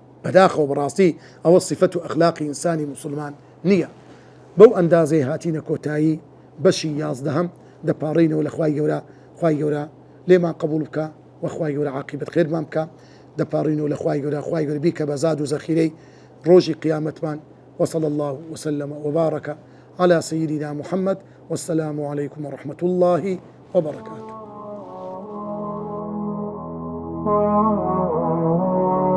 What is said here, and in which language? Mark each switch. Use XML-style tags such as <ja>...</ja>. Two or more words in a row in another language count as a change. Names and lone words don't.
<ckb>بەداخەوە بەڕاستی ئەوە صفەت و ئەخلاقی ئینسانی موسڵمان نییە بەو ئەندازەی هاتینە کۆتایی بەشی یازدەهەم دەپاڕینەوە لە خوای گەورە لێمان قبول بکە وەخوای گەورە عاقبەت خێرمان بکە دەپاڕینەوە لە خوای گەورە بیکە بە زاد و زەخیرەی ڕۆژی قیامەتمان</ckb> <ar>وصلى الله وسلم وبارك على سيدنا محمد والسلام عليكم ورحمة الله وبركاته</ar>